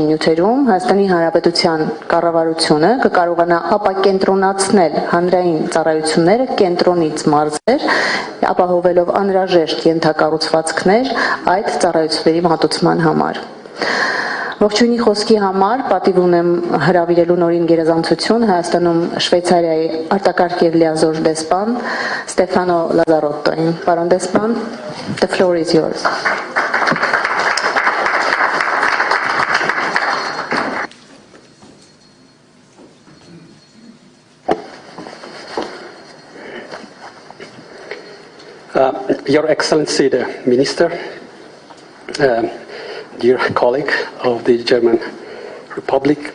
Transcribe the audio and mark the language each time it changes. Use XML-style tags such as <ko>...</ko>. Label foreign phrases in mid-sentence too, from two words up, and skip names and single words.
<hy>նյութերում, Հայաստանի Հանրապետության կառավարությունը կկարողանա ապակենտրոնացնել հանրային ծառայությունները կենտրոնից մարզեր, ապահովելով անհրաժեշտ ենթակառուցվածքներ այդ ծառայությունների մատուցման համար։ Ողջույնի խոսքի համար պատիվ ունեմ հրավիրելու նորին գերազանցություն Հայաստանում Շվեյցարիայի արտակարգ եւ լիազոր դեսպան Ստեֆանո Լազարոտտոին։ Պարոն դեսպան,</hy> <en>the floor is yours. Your Excellency, the Minister, dear colleague of the German Republic,</en>